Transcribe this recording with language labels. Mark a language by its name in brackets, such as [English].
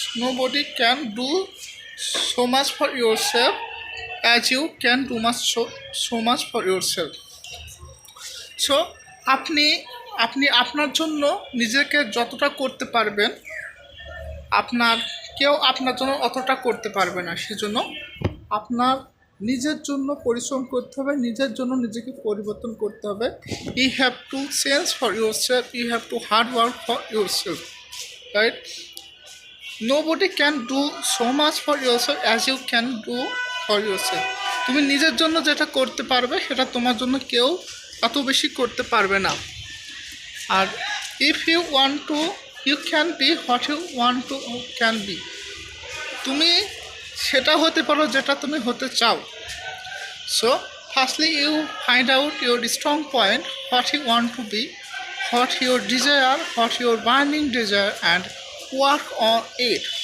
[English] Nobody can do so much for yourself as you can do so much for yourself. [Bangla] So আপনি আপনার জন্য নিজেকে যতটা করতে পারবেন, আপনার কেউ আপনার জন্য অতটা করতে পারবে না। সেজন্য আপনার নিজের জন্য পরিশ্রম করতে হবে, নিজের জন্য নিজেকে পরিবর্তন করতে হবে। [English] You have to change for yourself, you have to hard work for yourself, right? Nobody can do so much for yourself as you can do for yourself. [Bangla] তুমি নিজের জন্য যেটা করতে পারবে সেটা তোমার জন্য কেউ এত বেশি করতে পারবে না। [English] আর if you want to, you can be what you want to can be. [Bangla] তুমি সেটা হতে পারো যেটা তুমি হতে চাও। [English] So firstly you find out your strong point, what you want to be, what your desire, what your burning desire, and work on it.